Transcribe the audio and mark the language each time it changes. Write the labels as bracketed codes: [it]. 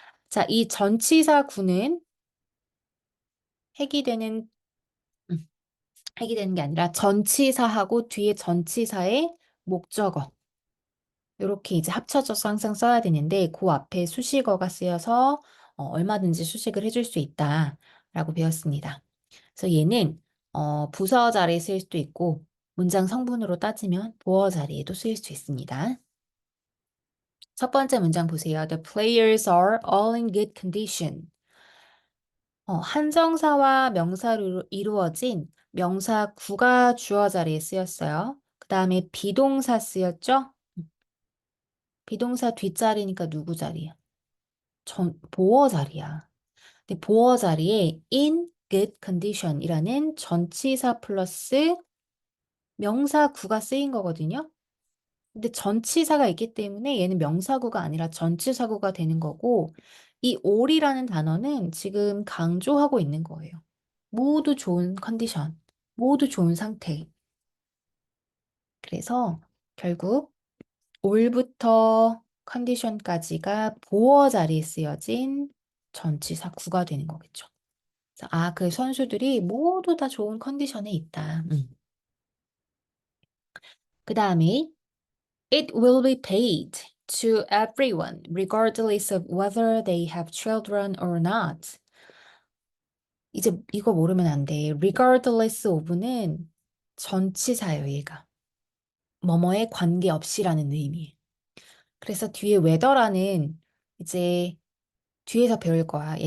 [ko] 자, 이 전치사구는 핵이 되는 핵이 되는 게 아니라 전치사하고 뒤에 전치사의 목적어 이렇게 이제 합쳐져서 항상 써야 되는데 그 앞에 수식어가 쓰여서 얼마든지 수식을 해줄 수 있다라고 배웠습니다. 그래서 얘는 부서 자리에 쓰일 수도 있고 문장 성분으로 따지면 보어 자리에도 쓰일 수 있습니다. 첫 번째 문장 보세요. [en] The players are all in good condition. [ko] 한정사와 명사로 이루어진 명사 구가 주어 자리에 쓰였어요. 그 다음에 비동사 쓰였죠? 비동사 뒷자리니까 누구 자리야? 보어 자리야. 근데 보어 자리에 [en] in good condition [ko] 이라는 전치사 플러스 명사 구가 쓰인 거거든요. 근데 전치사가 있기 때문에 얘는 명사구가 아니라 전치사구가 되는 거고 이 all이라는 단어는 지금 강조하고 있는 거예요. 모두 좋은 컨디션, 모두 좋은 상태. 그래서 결국 올부터 컨디션까지가 보어 자리에 쓰여진 전치사 구가 되는 거겠죠. 그래서 그 선수들이 모두 다 좋은 컨디션에 있다. 그 다음에 [en] it will be paid to everyone regardless of whether they have children or not. [ko] 이제 이거 모르면 안 돼. [en] regardless of [ko] 는 전치사예요, 얘가. 뭐뭐에 관계없이라는 의미. 그래서 뒤에 whether라는 이제 뒤에서 배울 거야.